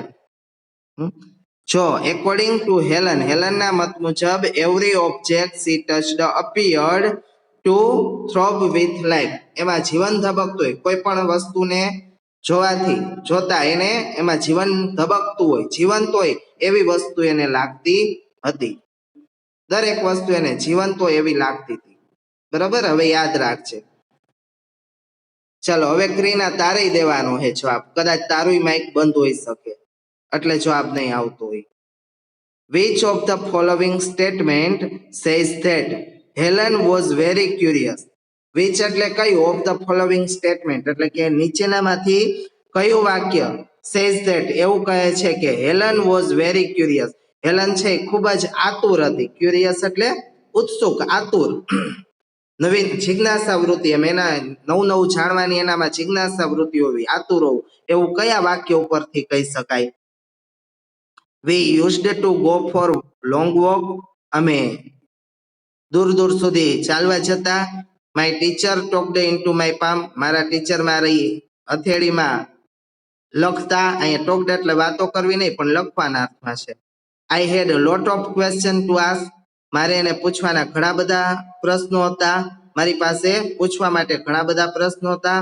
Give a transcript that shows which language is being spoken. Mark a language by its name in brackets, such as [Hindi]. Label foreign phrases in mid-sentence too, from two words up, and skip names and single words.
[Gujarati] જો [English] according to Helen, [Gujarati] હેલનના મત મુજબ [English] every object she touched appeared to throb with life, [Gujarati] એમાં જીવન ધબકતું હોય, કોઈ પણ વસ્તુને જોવાથી, જોતા એને એમાં જીવન ધબકતું હોય, જીવંત હોય એવી વસ્તુ એને લાગતી હતી. દરેક વસ્તુ એને જીવંત હોય એવી લાગતી હતી. બરાબર, હવે યાદ રાખજે. ચાલો હવે ક્રીના તારે દેવાનો છે જવાબ, કદાચ તારું માઇક બંધ હોઈ શકે એટલે જવાબ નહીં આવતો હોય. [English] Which of the following statement says that Helen was very curious? [Gujarati] Which એટલે કયું, [English] of the following statement [Gujarati] એટલે કે નીચેનામાંથી કયું વાક્ય [English] says that [Gujarati] એવું કહે છે કે હેલન [English] was very curious, [Gujarati] હેલન છે ખૂબ જ આતુર હતી. ક્યુરિયસ એટલે ઉત્સુક, આતુર, નવીન જિજ્ઞાસા વૃત્તિ, એમ એના નવું નવું જાણવાની એનામાં જિજ્ઞાસા વૃત્તિ હોવી, આતુર હોવું, એવું કયા વાક્ય ઉપરથી કહી શકાય? [English] We used to go for long walk, [Gujarati] અમે દૂર દૂર સુધી ચાલવા જતા. [English] my teacher talked into my palm, [Gujarati] મારા ટીચર મારી હથેળીમાં લખતા. અહીંયા ટોકડ એટલે વાતો કરવી નહીં પણ લખવાના અર્થમાં છે. [English] I had lot of question to ask, [Gujarati] મારે એને પૂછવાના ઘણા બધા પ્રશ્નો હતા, મારી પાસે પૂછવા માટે ઘણા બધા પ્રશ્નો હતા.